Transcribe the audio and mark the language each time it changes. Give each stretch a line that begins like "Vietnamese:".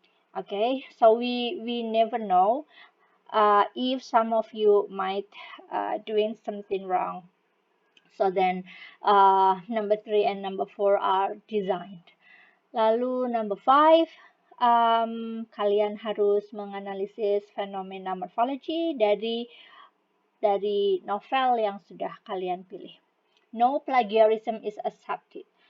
English: Okay, so we never know if some of you might doing something wrong. So then number 3 and number 4 are designed.
Indonesian: Lalu number 5, kalian harus menganalisis fenomena morphology dari novel yang sudah kalian pilih.
English: No plagiarism is accepted.